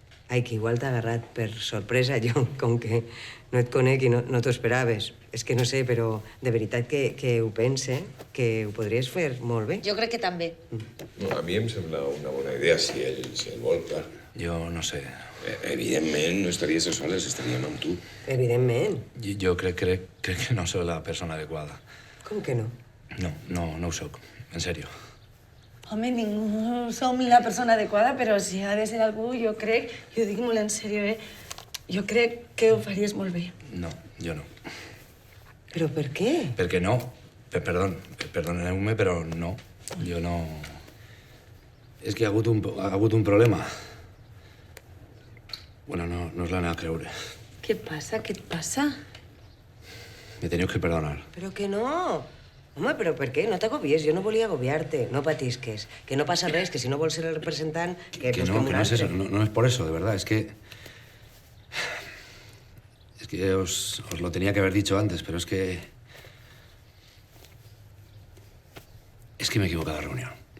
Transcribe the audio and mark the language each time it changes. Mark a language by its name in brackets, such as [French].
[Catalan] Ai, que igual t'ha agarrat per sorpresa, jo, com que no et conec i no t'ho esperaves. És que no sé, però de veritat que ho pense, que ho podries fer molt bé. Jo crec que també. No, a mi em sembla una bona idea, si ell vol, clar. Jo no sé. Evidentment, no estaries a soles, estaríem amb tu. Evidentment. Jo crec que no soy la persona adequada. Com que no? No ho soc, en sèrio. Home, ningú som la persona adequada, però si ha de ser algú, jo crec, jo dic molt en sèrio, jo crec que ho faries molt bé. No, jo no. Però per què? Perquè no. Perdoneu-me, però no. Jo no... És que hi ha hagut un problema. Bueno, no us l'aneu a creure. Què passa? Què et passa? Me teniu que perdonar. Però que no. Home, però per què? No t'agobies, jo no volia agobiar-te. No patisques. Que no passa res, que si no vols ser el representant, que [Spanish] Que no es eso, no es por eso, de verdad. Es que os lo tenía que haber dicho antes, pero es que me he equivocado de reunión.